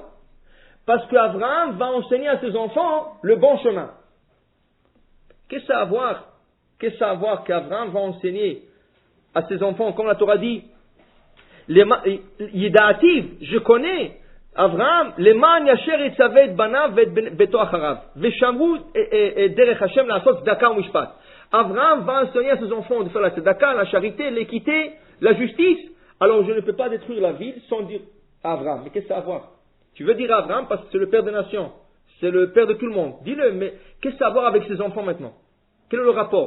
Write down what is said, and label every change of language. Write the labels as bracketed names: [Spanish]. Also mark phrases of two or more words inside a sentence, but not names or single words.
[French] Parce qu'Abraham va enseigner à ses enfants le bon chemin. Qu'est-ce que ça a à voir qu'Abraham va enseigner à ses enfants, comme la Torah dit, Yidaativ, je connais, Abraham, [Hebrew] למען אשר יצוה את בניו ביתו אחריו ושמרו את דרך השם לעשות צדקה משפט. [French] Abraham va enseigner à ses enfants de faire la tzedaka, la charité, l'équité, la justice. Alors je ne peux pas détruire la ville sans dire à Abraham. Mais qu'est-ce que ça a à voir? Tu veux dire à Abraham parce que c'est le père des nations, c'est le père de tout le monde. Dis-le, mais qu'est-ce que ça a à voir avec ses enfants maintenant? Quel est le rapport?